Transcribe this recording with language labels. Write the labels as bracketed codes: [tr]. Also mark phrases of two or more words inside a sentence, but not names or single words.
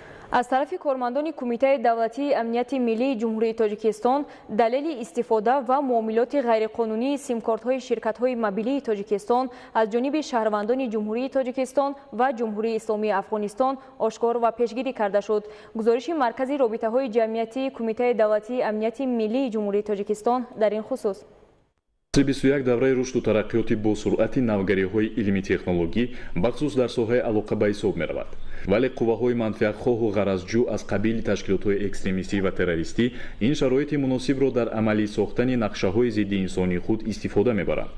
[tg] аз тарафи кормандони Кумитаи давлатии амнияти миллии Ҷумҳурии Тоҷикистон далели истифода ва муомилоти ғайриқонунии симкортҳои ширкатҳои мобилии Тоҷикистон аз ҷониби шаҳрвандони Ҷумҳурии Тоҷикистон ва Ҷумҳурии Исломии Афғонистон ошкор ва пешгирӣ карда шуд. гузориши Маркази робитаҳои ҷамъиятии Кумитаи давлатии амнияти миллии Ҷумҳурии Тоҷикистон дар ин хусус 21 давраи рушду тараққиёти бо суръати навгариҳои илми технологӣ бахусус дар соҳаи алоқа ба ҳисоб меравад. вале қувваҳои манфиатхоҳу ғаразҷӯ аз қабили ташкилотҳои экстремистӣ ва террористӣ ин шароити муносибро дар амалӣ сохтани нақшаҳои зидди инсонии худ истифода мебаранд.